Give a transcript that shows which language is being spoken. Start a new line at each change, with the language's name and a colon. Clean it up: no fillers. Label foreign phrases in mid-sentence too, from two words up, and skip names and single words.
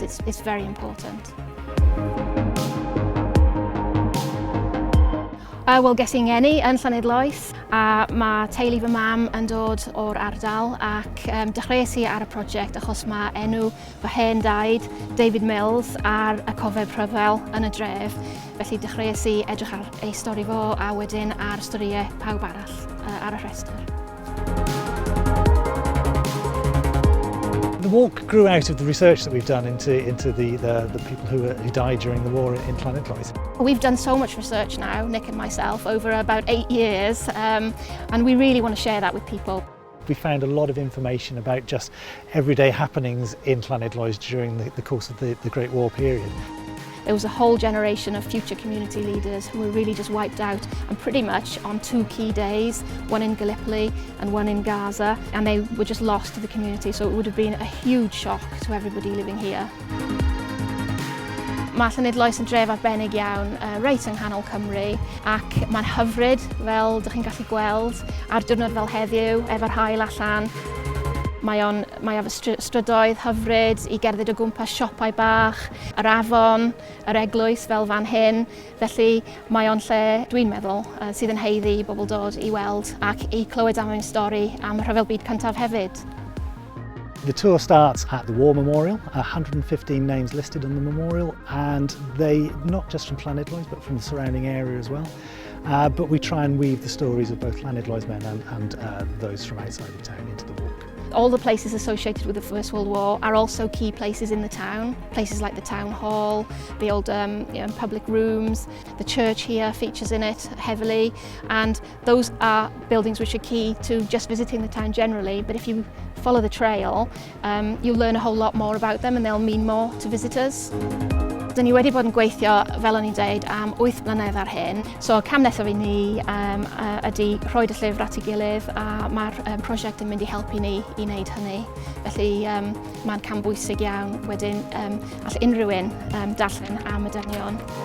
English: It's very important.
Welsh: Wel, ges i'n ngeni yn Llanidloes, a mae teulu fy mam yn dod o'r ardal ac dechreuais i ar y prosiect achos mae enw fy hen daid, David Mills, ar y cofeb rhyfel yn y dref. Felly dechreuais i edrych ar ei stori fo a wedyn ar storïau pawb arall ar y rhestr.
English: The walk grew out of the research that we've done into the people who died during the war in Llanidloes. We've done so much research now, Nick and myself, over about 8 years, and we really want to share that with people. We found a lot of information about just everyday happenings in Llanidloes during the course of the Great War period. There was a whole generation of future community leaders who were really just wiped out, and pretty much on 2 key days, one in Gallipoli and one in Gaza, and they were just lost to the community, so it would have been a huge shock to everybody living here.
Welsh: Mae Llanidloes yn dref arbennig iawn, reit yng nghanol Cymru, ac mae'n hyfryd, fel dych chi'n gallu gweld, ar diwrnod fel heddiw, efo'r haul allan. Mae efo strydoedd hyfryd i gerdded o gwmpas siopau bach, yr afon, yr eglwys fel fan hyn. Felly mae o'n lle, dwi'n meddwl, sydd yn heiddi i bobl dod i weld ac i clywed am ein stori am y Rhyfel Byd Cyntaf hefyd.
English: The tour starts at the War Memorial, 115 names listed on the memorial, and they, not just from Llanidloes but from the surrounding area as well. But we try and weave the stories of both Llanidloes men and those from outside the town into the walk. All the places associated with the First World War are also key places in the town. Places like the town hall, the old public rooms, the church here features in it heavily, and those are buildings which are key to just visiting the town generally, but if you follow the trail, you'll learn a whole lot more about them and they'll mean more to visitors.
Welsh: Dyn ni wedi bod yn gweithio, fel o'n i'n deud, am 8 mlynedd ar hyn. So cam nesaf i ni ydy rhoi y llyfr at ei gilydd, a mae'r prosiect yn mynd i helpu ni i wneud hynny. Felly mae'n cam bwysig iawn wedyn all unrhyw un darllen am y dynion.